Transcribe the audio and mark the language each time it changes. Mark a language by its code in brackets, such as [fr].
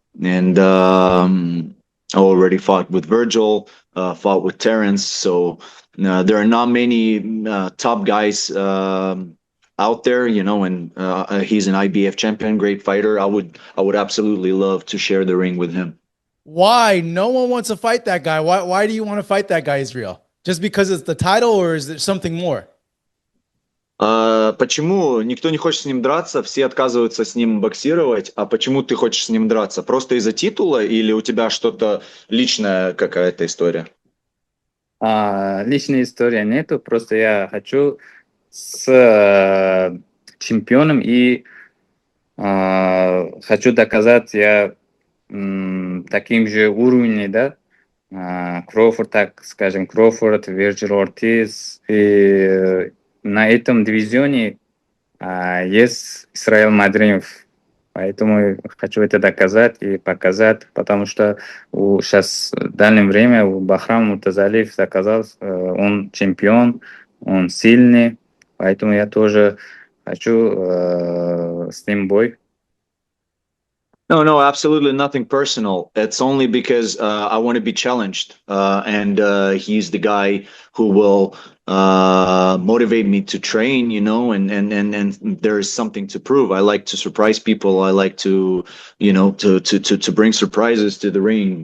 [en] And I already fought with Virgil, fought with Terrence, so there are not many top guys out there, and he's an IBF champion, great fighter. I would absolutely love to share the ring with him. Why? No one wants to fight that guy. Why do you want to fight that guy, Israel? Just because it's the title, or is there something more? [ru] Почему никто не хочет с ним драться, все отказываются с ним боксировать, а почему ты хочешь с ним драться? Просто из-за титула или у тебя что-то личная какая-то история? Личной истории нету, просто я хочу с чемпионом и хочу доказать, я таким же уровнем, да, Crawford, так скажем, Crawford, Vergil, Ortiz, и на этом дивизионе есть Israil Madrimov, поэтому хочу это доказать и показать, потому что сейчас в данное время у Бахрама Муртазалиев доказал, он чемпион, он сильный, поэтому я тоже хочу с ним бой. [en] No, absolutely nothing personal. It's only because I want to be challenged, and he's the guy who will motivate me to train, and there is something to prove. I like to surprise people. I like to, to bring surprises to the ring.